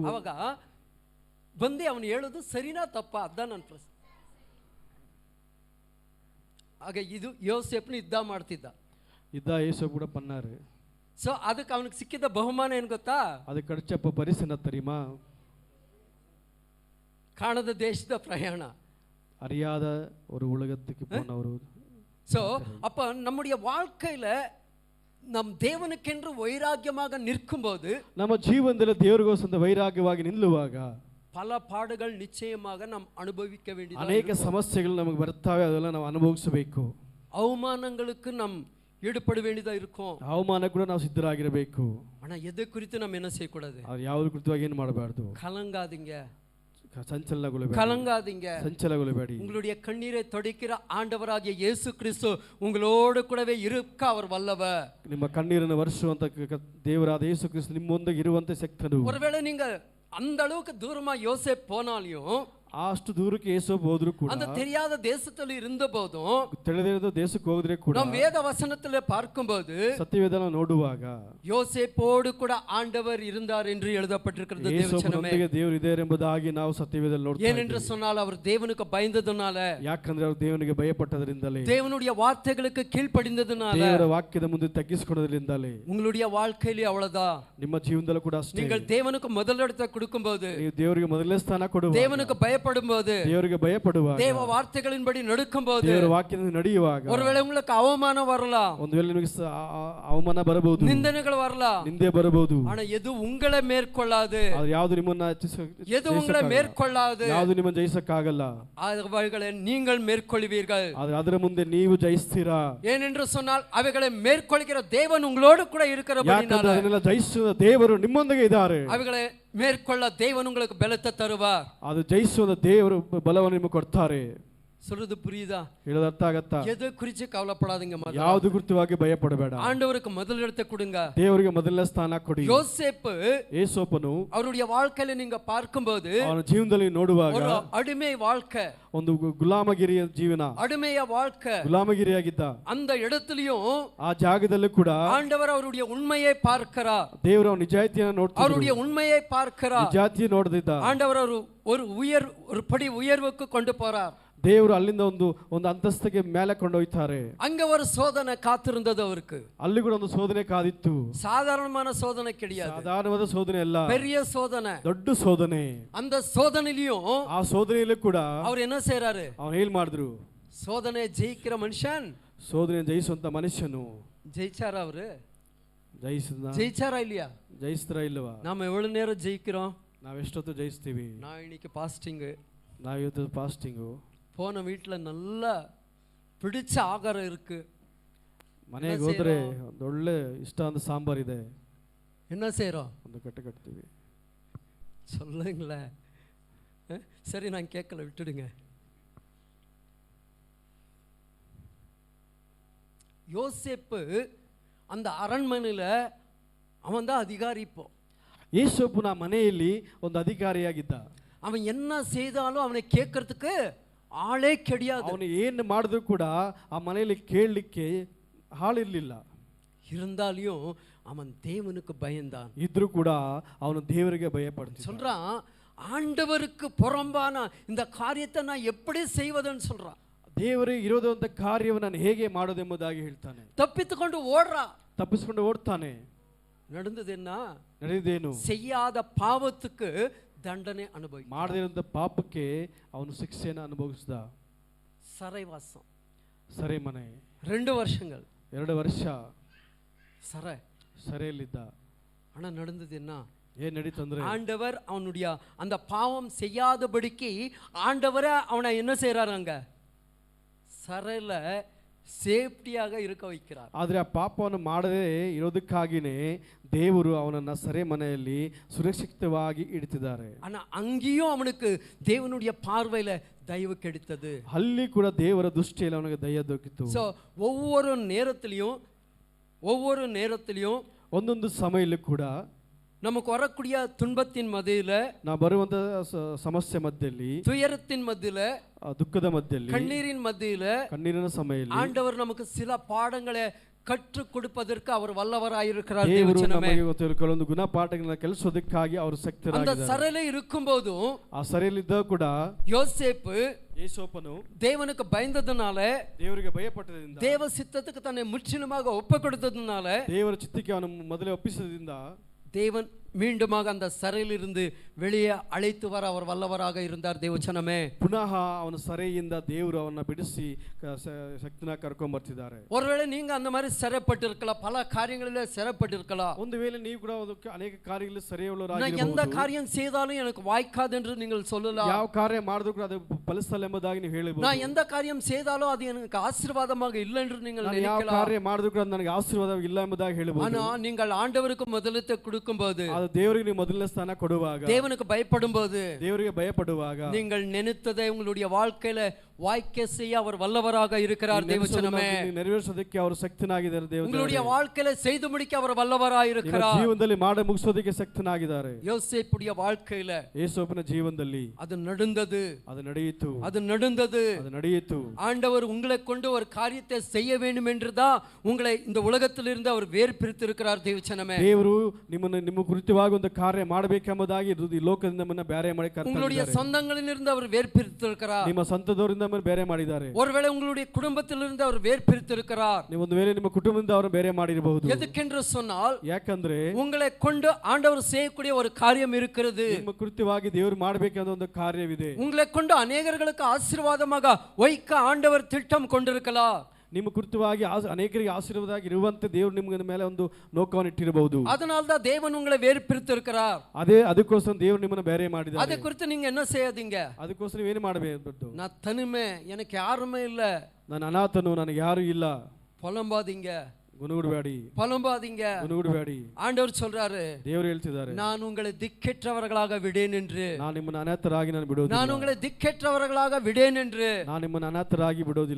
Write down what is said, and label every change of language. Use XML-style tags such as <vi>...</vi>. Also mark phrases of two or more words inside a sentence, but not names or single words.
<kn>ಅವಾಗ ಬಂದು ಅವನು ಹೇಳೋದು ಸರಿನಾ ತಪ್ಪಾ, ಅದ ನನ್ನ ಪ್ರಶ್ನೆ. ಹಾಗೆ ಇದು ಯೋಸೇಫ್ನ ಯುದ್ಧ ಮಾಡ್ತಿದ್ದ, ಇದ್ದ ಏಸು ಕೂಡ ಪನ್ನಾರು. ಸೊ ಅದಕ್ಕೆ ಅವನಿಗೆ ಸಿಕ್ಕಿದ ಬಹುಮಾನ ಏನು ಗೊತ್ತಾ? ಅದು ಕಡಿಚಪ್ಪ ಪರಿಸನ ತರಿಮಾ, ಕಾಣದ ದೇಶದ ಪ್ರಯಾಣ,</kn> <ta>அறியாத ஒரு உலகத்துக்கு போன ஒரு. ஸோ அப்போ நம்முடைய வாழ்க்கையில் நம் தேவனுக்கென்று வைராக்கியமாக நிற்கும்போது,</ta> <kn>ನಮ್ಮ ಜೀವನದಲ್ಲಿ ದೇವರಿಗೋಸ್ಕರ ವೈರಾಗ್ಯವಾಗಿ ನಿಲ್ಲುವಾಗ</kn> <ta>பல பாடுகள் நிச்சயமாக நாம் ಅನುಭವಿக்க வேண்டியது.</ta> <kn>ಅನೇಕ ಸಮಸ್ಯೆಗಳು ನಮಗೆ ಬರ್ತವೆ, ಅದೆಲ್ಲ ನಾವು ಅನುಭವಿಸಬೇಕು.</kn> <ta>ಅವಮಾನங்களுக்கு நாம் ஈடுபட வேண்டியதா இருக்கும்.</ta> <kn>ಅವಮಾನ ಕೂಡ ನಾವು ಸಿದ್ಧರಾಗಿರಬೇಕು.</kn> <ta>ஆனா எதை குறித்து நம்ம என்ன செய்யக்கூடாது?</ta> <kn>ಅದು ಯಾವುದ್ರ ಕುರಿತವಾಗಿ ಏನು ಮಾಡಬಾರ್ದು.</kn> <ta>கலங்காதீங்க, கலங்காதீங்க, சஞ்சலಗೊಳ್ಳಬೇಡಿ. உங்களுடைய கண்ணீரை துடைக்கிற ஆண்டவராகிய இயேசு கிறிஸ்து உங்களோடு கூடவே இருக்க அவர் வல்லவர்.</ta> <kn>ನಿಮ್ಮ ಕಣ್ಣೀರನ್ನು ವರ್ಷಿಸುವಂತ ದೇವರಾದ ಯೇಸು ಕ್ರಿಸ್ತ ನಿಮ್ಮೊಂದಿಗೆ ಇರುವಂತ ಶಕ್ತನು.</kn> <ta>ஒருவேளை நீங்க அந்த அளவுக்கு தூரமா யோசேப் போனாலும்,</ta> <kn>ಅಷ್ಟು ದೂರಕ್ಕೆ ಯೇಸು ಹೋದ್ರು ಕೂಡ,</kn> <ta>அந்த தெரியாத தேசத்துல இருந்த போதும்,</ta> <kn>ತಿಳಿದಿರದ ದೇಶಕ್ಕೆ ಹೋದ್ರೆ ಕೂಡ,</kn> <ta>நாம் வேத வசனத்துல பார்க்கும்போது</ta> <kn>ಸತ್ಯವೇದನ ನೋಡುವಾಗ</kn> <ta>யோசேப்போடு கூட ஆண்டவர் இருந்தார் என்று எழுதப்பட்டிருக்கிறது.</ta> <kn>ಯೇಸುವಿನೊಂದಿಗೆ ದೇವರು ಇದ್ದಾರೆ ಎಂಬುದಾಗಿ ನಾವು ಸತ್ಯವೇದದಲ್ಲಿ ನೋಡ್ತೇವೆ.</kn> <ta>ஏனென்று சொன்னால் அவர் தேவனுக்கு பயந்ததனால,</ta> <kn>ಯಾಕಂದ್ರೆ ಅವರು ದೇವನಿಗೆ ಭಯಪಟ್ಟದರಿಂದಲೇ,</kn> <ta>தேவனுடைய வார்த்தைகளுக்கு கீழ்ப்படிந்ததனால,</ta> <kn>ದೇವರ ವಾಕ್ಯದ ಮುಂದೆ ತಗ್ಗಿಸಿಕೊಳ್ಳೋದ್ರಿಂದಲೇ.</kn> <ta>உங்களுடைய வாழ்க்கையிலே அவ்வளவுதான்.</ta> <kn>ನಿಮ್ಮ ಜೀವನದಲ್ಲೂ ಕೂಡ ಅಷ್ಟೇ.</kn> <ta>நீங்கள் தேவனுக்கு முதலிடத்தை கொடுக்கும்போது,</ta> <kn>ನೀವು ದೇವರಿಗೆ ಮೊದಲನೇ ಸ್ಥಾನ ಕೊಡುವ,</kn> <ta>தேவனுக்கு பயப்படும்போது,</ta> <kn>ದೇವರಿಗೆ ಭಯಪಡುವಾಗ,</kn> <ta>தேவ வார்த்தைகளின்படி நடக்கும்போது,</ta> <kn>ದೇವರ ವಾಕ್ಯದಿಂದ ನಡೆಯುವಾಗ,</kn> <ta>ஒருவேளை உங்களுக்கு அவமானம் வரலாம்,</ta> <kn>ಒಂದು ವೇಳೆ ನಿಮಗೆ ಅವಮಾನ ಬರಬಹುದು,</kn> <ta>நிந்தனைகள் வரலாம்,</ta> <kn>ನಿಂದೆ ಬರಬಹುದು.</kn> <ta>ஆனா எது உங்களை மேற்கொள்ளாது,</ta> <kn>ಅದು ಯಾವುದು ನಿಮ್ಮನ್ನ</kn> <ta>எது உங்களை மேற்கொள்ளாது,</ta> <kn>ಯಾವುದು ನಿಮ್ಮನ್ನ ಜಯಿಸಕ್ಕಾಗಲ್ಲ,</kn> <ta>அவைகளை நீங்கள் மேற்கொள்வீர்கள்.</ta> <kn>ಆದ್ರೆ ಅದರ ಮುಂದೆ ನೀವು ಜಯಿಸ್ತೀರಾ.</kn> <ta>ஏனென்று சொன்னால் அவைகளை மேற்கொள்கிற தேவன் உங்களோடு கூட இருக்கிறபடினால,</ta> <kn>ಅದನ್ನೆಲ್ಲ ಜಯಿಸುವ ದೇವರು ನಿಮ್ಮೊಂದಿಗೆ ಇದ್ದಾರೆ.</kn> <ta>அவைகளை மேற்கொள்ள தேவன் உங்களுக்கு பலத்தை தருவார்.</ta> <kn>ಅದು ಜಯಿಸುವ ದೇವರು ಬಲವನ್ನು ನಿಮಗೆ ಕೊಡ್ತಾರೆ.</kn> <ta>சொல்றது புரியுதா?</ta> <kn>ಹೇಳೋದು ಅರ್ಥ ಆಗತ್ತಾ?</kn> <ta>எது குறித்து கவலைப்படாதீங்க.</ta> <kn>ಯಾವುದು ಕುರಿತವಾಗಿ ಭಯಪಡಬೇಡ.</kn> <ta>ஆண்டவருக்கு முதலிடத்தை கொடுங்க,</ta> <kn>ದೇವರಿಗೆ ಮೊದಲನೇ ಸ್ಥಾನ ಕೊಡಿ.</kn> <ta>யோசேப்பு</ta> <kn>ಏಸೋಪನು</kn> <ta>அவருடைய வாழ்க்கையில நீங்க பார்க்கும்போது,</ta> <kn>ಅವನ ಜೀವನದಲ್ಲಿ ನೋಡುವಾಗ</kn> <ta>ஒரு அடிமை வாழ்க்கை,</ta> <kn>ಒಂದು ಗುಲಾಮಗಿರಿಯ ಜೀವನ,</kn> <ta>அடிமைய வாழ்க்கை,</ta> <kn>ಗುಲಾಮಗಿರಿಯಾಗಿದ್ದ</kn> <ta>அந்த இடத்துலயும்</ta> <kn>ಆ ಜಾಗದಲ್ಲೂ ಕೂಡ</kn> <ta>ஆண்டவர் அவருடைய உண்மையை பார்க்கிறார்.</ta> <kn>ದೇವರು ಅವನ ನಿಜಾಯಿತಿಯನ್ನು ನೋಡ್ತಿದ್ರು.</kn> <ta>அவருடைய உண்மையை பார்க்கிறார்.</ta> <kn>ನಿಜಾಯಿತಿ ನೋಡ್ತಿದ್ದ.</kn> <ta>ஆண்டவர் ஒரு படி உயர்வுக்கு கொண்டு போறார்.</ta> <kn>ದೇವರು ಅಲ್ಲಿಂದ ಒಂದು ಅಂತಸ್ತಿಗೆ ಮೇಲೆ ಕೊಂಡೊಯ್ತಾರೆ.</kn> <ta>அங்க ஒரு சோதனை காத்திருந்தது அவருக்கு.</ta> <kn>ಅಲ್ಲಿ ಕೂಡ ಒಂದು ಶೋಧನೆ ಕಾದಿತ್ತು.</kn> <ta>சாதாரணமான சோதனை கிடையாது,</ta> <kn>ಸಾಧಾರಣವಾದ ಶೋಧನೆ ಅಲ್ಲ,</kn> <ta>பெரிய சோதனை,</ta> <kn>ದೊಡ್ಡ ಶೋಧನೆ.</kn> <ta>அந்த சோதனையிலும்</ta> <kn>ಆ ಶೋಧನೆಯಲ್ಲೂ ಕೂಡ</kn> <ta>அவர் என்ன செய்யறாரு?</ta> <kn>ಅವನು ಏನ್ ಮಾಡಿದ್ರು?</kn> <ta>சோதனை ஜெயிக்கிற மனுஷன்,</ta> <kn>ಶೋಧನೆ ಜಯಿಸುವಂತ ಮನುಷ್ಯನು</kn> <ta>ஜெயிச்சாரா? அவரு</ta> <kn>ಜಯಿಸಾರಾ</kn> <ta>இல்லையா?</ta> <kn>ಜಯಿಸ್ತಾರ ಇಲ್ಲವಾ?</kn> <ta>நாம எவ்வளவு நேரம் ஜெயிக்கிறோம்?</ta> <kn>ನಾವೆಷ್ಟೊತ್ತು ಜಯಿಸ್ತೀವಿ?</kn> <ta>நான் இன்னைக்கு பாஸ்டிங்,</ta> <kn>ನಾವಿವತ್ತು ಫಾಸ್ಟಿಂಗು,</kn> <ta>போன வீட்டுல நல்லா பிடிச்ச ஆகாரம் இருக்கு,</ta> <kn>ಮನೆಗೆ ಹೋದ್ರೆ ಒಂದು ಒಳ್ಳೆ ಇಷ್ಟ ಅಂತ ಸಾಂಬಾರ್ ಇದೆ,</kn> <ta>என்ன செய்யறோம்?</ta> <kn>ಒಂದು ಕಟ್ತೀವಿ.</kn> <ta>சொல்லுங்களேன். சரி, நான் கேட்கல, விட்டுடுங்க. யோசேப்பு அந்த அரண்மனையில அவன் தான் அதிகாரி. இப்போ</ta> <kn>ಯೇಸೋಪನ ಮನೆಯಲ್ಲಿ ಒಂದು ಅಧಿಕಾರಿಯಾಗಿದ್ದ.</kn> <ta>அவன் என்ன செய்தாலும் அவனை கேட்கறதுக்கு ஆளே கிடையாது.</ta> <kn>ಅವನು ಏನು ಮಾಡಿದ್ರು ಕೂಡ ಆ ಮನೆಯಲ್ಲಿ ಕೇಳಲಿಕ್ಕೆ ಆಳಿರಲಿಲ್ಲ.</kn> <ta>இருந்தாலும் அவன் தேவனுக்கு பயந்தான்.</ta> <kn>ಇದ್ರೂ ಕೂಡ ಅವನು ದೇವರಿಗೆ ಭಯಪಡ್ತಿದ್ದ.</kn> <ta>சொல்றான், ஆண்டவருக்கு புறம்பான இந்த காரியத்தை நான் எப்படி செய்வதுன்னு சொல்றான்.</ta> <kn>ದೇವರಿಗೆ ಇರೋದಂತ ಕಾರ್ಯವನ್ನು ನಾನು ಹೇಗೆ ಮಾಡೋದೆಂಬುದಾಗಿ ಹೇಳ್ತಾನೆ.</kn> <ta>தப்பித்துக்கொண்டு ஓடுறா,</ta> <kn>ತಪ್ಪಿಸಿಕೊಂಡು ಓಡ್ತಾನೆ.</kn> <ta>நடந்தது என்ன?</ta> <kn>ನಡೆದೇನು?</kn> <ta>செய்யாத பாவத்துக்கு தண்டனை அனுபவி,</ta> <kn>ಮಾಡದಿರುವಂತ ಪಾಪಕ್ಕೆ ಅವನು ಶಿಕ್ಷೆಯನ್ನು ಅನುಭವಿಸಿದ.</kn> <ta>ಸರೈವಾಸம்,</ta> <kn>ಸೆರೆಮನೆ,</kn> <ta>2 வருஷங்கள்,</ta> <kn>2 ವರ್ಷ ಸೆರೆಯಲ್ಲಿದ್ದ.</kn> <ta>ஆனா நடந்தது என்ன?</ta> <kn>ಏನ್ ನಡೀತಂದ್ರೆ,</kn> <ta>ஆண்டவர் அவனுடைய அந்த பாவம் செய்யாதபடிக்கு ஆண்டவரை அவனை என்ன செய்யறாரு? அங்க சரையில ಸೇಫ್ಟಿಯಾಗ இருக்க வைக்கிறார்.</ta> <kn>ಆದರೆ ಆ ಪಾಪವನ್ನು ಮಾಡದೇ ಇರೋದಕ್ಕಾಗಿಯೇ ದೇವರು ಅವನನ್ನ ಸೆರೆ ಮನೆಯಲ್ಲಿ ಸುರಕ್ಷಿತವಾಗಿ ಇಡ್ತಿದ್ದಾರೆ.</kn> <ta>ஆனா அங்கேயும் அவனுக்கு தேவனுடைய பார்வையில தயவு கிடைத்தது.</ta> <kn>ಅಲ್ಲಿ ಕೂಡ ದೇವರ ದೃಷ್ಟಿಯಲ್ಲಿ ಅವನಿಗೆ ದಯ ದೊರಕಿತು.</kn> <ta>சோ ஒவ்வொரு நேரத்திலையும்</ta> <kn>ಒಂದೊಂದು ಸಮಯಲ್ಲೂ ಕೂಡ</kn> <ta>நமக்கு வரக்கூடிய துன்பத்தின் மத்தியில,</ta> <kn>ನಾವು ಬರುವಂತ ಸಮಸ್ಯೆ ಮಧ್ಯದಲ್ಲಿ,</kn> <ta>துயரத்தின் மத்தியில,</ta> <kn>ದುಃಖದ ಮಧ್ಯದಲ್ಲಿ,</kn> <ta>கண்ணீரின் மத்தியில,</ta> <kn>ಕಣ್ಣೀರಿನ ಸಮಯದಲ್ಲಿ</kn> <ta>ஆண்டவர் நமக்கு சில பாடங்களை கற்றுக் கொடுப்பதற்கு அவர் வல்லவராயிருக்கிறார்.</ta> <kn>ದೇವರು ನಮಗೆ ಕೆಲವೊಂದು ಗುಣಪಾಠಗಳನ್ನ ಕಲಿಸೋದಕ್ಕಾಗಿ ಅವರು</kn> <ta>அந்த</ta> <kn>ಶಕ್ತರಾಗಿದ್ದಾರೆ.</kn> <ta>ಸರೆಲೆ இருக்கும்போதும்</ta> <kn>ಆ ಸೆರೆಯಲ್ಲಿದ್ದ ಕೂಡ</kn> <ta>யோசேப்பு தேவனுக்கு பயந்ததனால,</ta> <kn>ದೇವರಿಗೆ ಭಯಪಟ್ಟದಿಂದ,</kn> <ta>தேவ சித்தத்துக்கு தன்னை முற்றிலுமாக ஒப்பு கொடுத்ததனால,</ta> <kn>ದೇವರ ಚಿತ್ತಕ್ಕೆ ಅವನು ಮೊದಲೇ ಒಪ್ಪಿಸದಿಂದ</kn> <ta>தேவன் மீண்டுமாக அந்த ಸರೆயிலிருந்து வெளியே அழைத்து வர அவர் வல்லவராக இருந்தார். ದೇವಚನமே,</ta> <kn>ಪುನಃ ಅವನ ಸೆರೆಯಿಂದ ದೇವರು ಅವನ್ನ ಬಿಡಿಸಿ ಶಕ್ತಿನ ಕರ್ಕೊಂಡ್ ಬರ್ತಿದ್ದಾರೆ.</kn> <ta>ஒருவேளை நீங்க அந்த மாதிரி சிறைப்பட்டிருக்கலாம், பல காரியங்களிலே சிறைப்பட்டிருக்கலாம்.</ta> <kn>ಒಂದು ವೇಳೆ ನೀವು ಕೂಡ ಅನೇಕ ಕಾರ್ಯಗಳಲ್ಲಿ</kn> <ta>நான்</ta> <kn>ಸೆರೆಯುಳ್ಳವರಾಗಿರಬಹುದು.</kn> <ta>எந்த காரியம் செய்தாலும் எனக்கு வாய்க்காது என்று நீங்கள் சொல்லலாம்.</ta> <kn>ಯಾವ ಕಾರ್ಯ ಮಾಡಿದ್ರು ಕೂಡ ಅದು ಫಲಿಸಲ್ಲ ಎಂಬುದಾಗಿ ನೀವು ಹೇಳಬಹುದು.</kn> <ta>நான் எந்த காரியம் செய்தாலும் அது எனக்கு ஆசீர்வாதமாக இல்லை என்று நீங்கள்</ta> <kn>ಯಾವ</kn> <ta>நினைக்கலாம்.</ta> <kn>ಕಾರ್ಯ ಮಾಡಿದ್ರು ಕೂಡ ನನಗೆ ಆಶೀರ್ವಾದ ಇಲ್ಲ ಎಂಬುದಾಗಿ ಹೇಳಬಹುದು.</kn> <ta>ஆனா நீங்கள் ஆண்டவருக்கு முதலிடத்தை கொடுக்கும்போது,</ta> <kn>ಅದು ದೇವರಿಗೆ ನೀವು ಮೊದಲನೇ ಸ್ಥಾನ ಕೊಡುವಾಗ,</kn> <ta>தேவனுக்கு பயப்படும்போது,</ta> <kn>ದೇವರಿಗೆ ಭಯಪಡುವಾಗ,</kn> <ta>நீங்கள் நினைத்ததை உங்களுடைய வாழ்க்கையில வாய்க்க செய்ய அவர் வல்லவராக இருக்கிறார். தேவச்சனமே,</ta> <kn>ನೆರವೇರಿಸೋದಕ್ಕೆ ಅವರು ಶಕ್ತನಾಗಿದ್ದಾರೆ. ದೇವರು</kn> <ta>உங்களுடைய வாழ்க்கையில செய்து முடிக்க அவர் வல்லவராக இருக்கிறார்.</ta> <kn>ಜೀವನದಲ್ಲಿ ಮಾಡಿ ಮುಗಿಸೋದಕ್ಕೆ ಶಕ್ತನಾಗಿದ್ದಾರೆ.</kn> <ta>யோசேப்புடைய வாழ்க்கையில,</ta> <kn>ಯೇಸಪ್ಪನ ಜೀವನದಲ್ಲಿ</kn> <ta>அது நடந்தது.</ta> <kn>ಅದು ನಡೆಯಿತು.</kn> <ta>ஆண்டவர் உங்களை கொண்டு ஒரு காரியத்தை செய்ய வேண்டும் என்றுதான் உங்களை இந்த உலகத்திலிருந்து அவர் வேறு பிரித்திருக்கிறார். தேவச்சனமே,</ta> <kn>ದೇವರು ನಿಮ್ಮ ಕುರಿತವಾಗಿ ಒಂದು ಕಾರ್ಯ ಮಾಡಬೇಕೆಂಬುದಾಗಿ ಈ ಲೋಕದಿಂದ ನಮ್ಮನ್ನ ಬೇರೆ ಮಾಡಿ ಕರ್ತಾರೆ.</kn> <ta>உங்களுடைய சொந்தங்களிலிருந்து அவர் வேறு பிரித்திருக்கிறார்.</ta> <kn>ನಿಮ್ಮ ಸ್ವಂತದವರಿಂದ ಬೇರೆ ಮಾಡಿದ್ದಾರೆ.</kn> <ta>ஒருவேளை உங்களுடைய குடும்பத்திலிருந்து அவர் வேறு பிரித்திருக்கிறார்.</ta> <kn>ನೀವು ಒಂದು ವೇಳೆ ನಿಮ್ಮ ಕುಟುಂಬದಿಂದ ಅವರು ಬೇರೆ ಮಾಡಿರಬಹುದು.</kn> <ta>எதுக்கென்று சொன்னால்,</ta> <kn>ಯಾಕಂದ್ರೆ</kn> <ta>உங்களை கொண்டு ஆண்டவர் செய்யக்கூடிய ஒரு காரியம் இருக்கிறது.</ta> <kn>ನಿಮ್ಮ ಕುರಿತವಾಗಿ ದೇವರು ಮಾಡಬೇಕಾದ ಒಂದು ಕಾರ್ಯವಿದೆ.</kn> <ta>உங்களை கொண்டு அநேகர்களுக்கு ஆசீர்வாதமாக வைக்க ஆண்டவர் திட்டம் கொண்டிருக்கலாம்.</ta> <kn>ನಿಮ್ಮ ಕುರಿತವಾಗಿ ಅನೇಕರಿಗೆ ಆಶೀರ್ವಾದವಾಗಿ ಇರುವಂತೆ ದೇವರು ನಿಮ್ಮ ಮೇಲೆ ಒಂದು ನೋಕವನ್ನು ಇಟ್ಟಿರಬಹುದು.</kn> <ta>அதனால்தான் தேவன் உங்களை வேறு பிரித்திருக்கிறார்.</ta> <kn>ಅದಕ್ಕೋಸ್ಕರ ದೇವರು ನಿಮ್ಮನ್ನು ಬೇರೆ ಮಾಡಿದ್ದಾರೆ.</kn> <ta>அதை குறித்து நீங்க என்ன செய்யாதீங்க.</ta> <kn>ಅದಕ್ಕೋಸ್ಕರ ನೀವೇನು ಮಾಡಬೇಕು?</kn> <ta>நான் தனிமை, எனக்கு யாருமே இல்ல,</ta> <kn>ನಾನು ಅನಾಥನು, ನನಗೆ ಯಾರು ಇಲ್ಲ,</kn> <ta>புலம்பாதீங்க,</ta> <kn>ಗುನುಗುಡಬೇಡಿ.</kn> <ta>ஆண்டவர் சொல்றாரு,</ta> <kn>ದೇವರು ಹೇಳ್ತಿದ್ದಾರೆ,</kn> <ta>நான் உங்களை திக்கற்றவர்களாக விடேன் என்று.</ta> <kn>ನಾನು ನಿಮ್ಮನ್ನು ಅನಾಥರಾಗಿ ನಾನು ಬಿಡೋದಿಲ್ಲ.</kn> <ta>நான் உங்களை திக்கற்றவர்களாக விடேன் என்று.</ta> <kn>ನಾನು ನಿಮ್ಮನ್ನು ಅನಾಥರಾಗಿ ಬಿಡೋದಿಲ್ಲ.</kn>